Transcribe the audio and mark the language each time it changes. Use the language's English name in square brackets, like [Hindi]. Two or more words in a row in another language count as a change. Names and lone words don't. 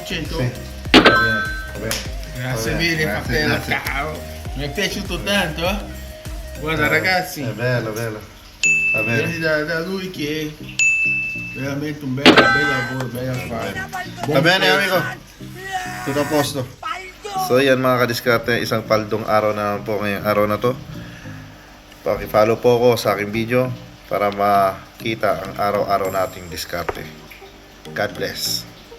[Italian] Sì, va bene, va bene. Grazie Va bene, mille, grazie, fratello. grazie. Ciao. Mi è piaciuto tanto, eh? Guarda, ragazzi. È bello, bello. Va Vieni bene. da lui che è veramente un bel lavoro, bel affare. Va bene, amico. Tutto a posto. [Filipino] So yan mga kadiskarte, isang paldong araw na po ngayong araw na to. Paki-follow po ako sa aking video para makita ang araw-araw nating diskarte. [English] God bless.